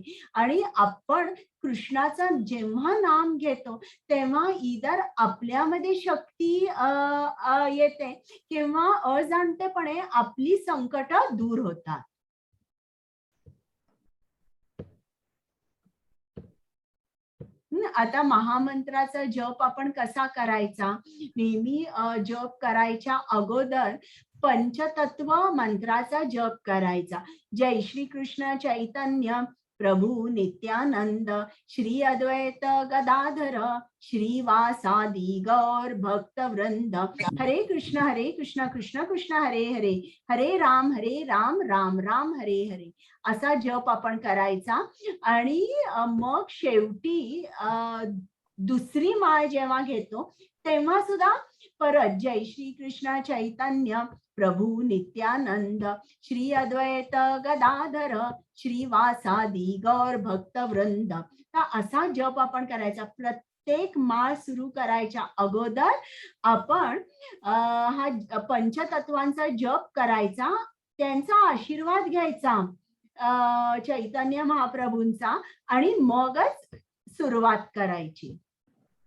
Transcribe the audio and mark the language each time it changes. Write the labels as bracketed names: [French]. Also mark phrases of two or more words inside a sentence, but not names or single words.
[Marathi] आणि आपण कृष्णाचं जेव्हा नाम घेतो तेव्हा इधर आपल्यामध्ये शक्ती येते किंवा अजाणतेपणे आपली संकट दूर होतात. आता महामंत्राचा जप आपण कसा करायचा? नेहमी जप करायच्या अगोदर पंचतत्व मंत्राचा जप करायचा. जय श्री कृष्ण चैतन्य प्रभु नित्यानंद श्री अद्वैत गदाधर श्रीवासादि गौर भक्त वृंद. हरे कृष्ण कृष्ण कृष्ण हरे हरे, हरे राम राम राम हरे हरे असा जप आपण करायचा. आणि मग शेवटी दुसरी माळ जेव्हा घेतो तेव्हा सुद्धा परत जय श्री कृष्ण चैतन्य प्रभु नित्यानंद श्री अद्वैत गदाधर श्रीवासादि गौर भक्त वृंद. असा जप आपण करायचा. प्रत्येक माळ सुरू करायच्या अगोदर आपण हा पंचतत्वांचा जप करायचा, त्यांचा आशीर्वाद घ्यायचा चैतन्य महाप्रभूंचा आणि मगच सुरुवात करायची.